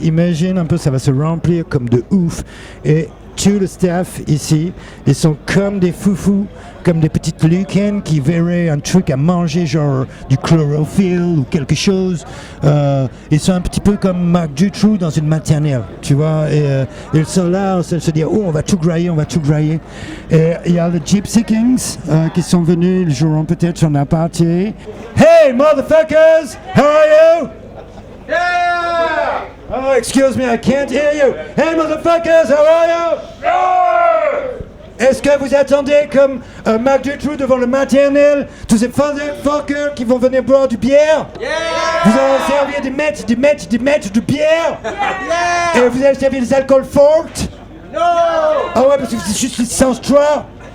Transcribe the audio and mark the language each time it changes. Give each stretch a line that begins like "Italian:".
French: Imagine un peu, ça va se remplir comme de ouf. Et tout le staff ici, ils sont comme des foufous, comme des petites lucanes qui verraient un truc à manger, genre du chlorophylle ou quelque chose. Ils sont un petit peu comme Marc Dutroux dans une maternelle, tu vois. Et ils sont là, on se dit, oh, on va tout grailler. Et il y a les Gypsy Kings qui sont venus, ils joueront peut-être sur la partie.
English: Hey, motherfuckers, how are you? Yeah! Oh, excuse me, I can't hear you. Hey, motherfuckers, how are you? Yeah!
French: Est-ce que vous attendez comme Marc Dutroux devant le maternel, tous ces fuckers qui vont venir boire du bière? Yeah! Vous allez servir des mètres de bière? Yeah! Et vous allez servir des alcools forts? No! Ah ouais, parce que c'est juste licence 3.